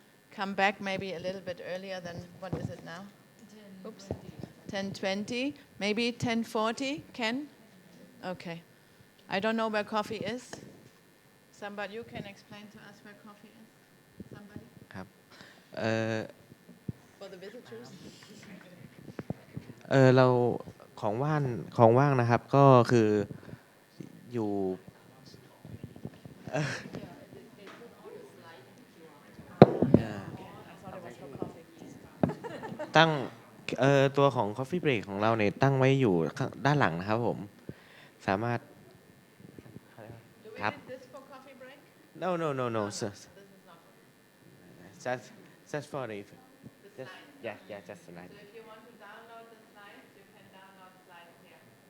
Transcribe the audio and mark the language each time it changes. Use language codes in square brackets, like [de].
[en] Come back maybe a little bit earlier than, what is it now? 10:20, maybe 10:40, Ken? Okay. I don't know where coffee is. Somebody, you can explain to us where coffee is? Somebody? For the visitors? [th] เราของว่างนะครับก็คืออยู่ตั้งตัวของ Coffee Break ของเราเนี่ยตั้งไว้อยู่ด้านหลังนะครับผมสามารถครับ no sir just for the just yeah just slide [en] If you want to download the slides, you can download the slides here.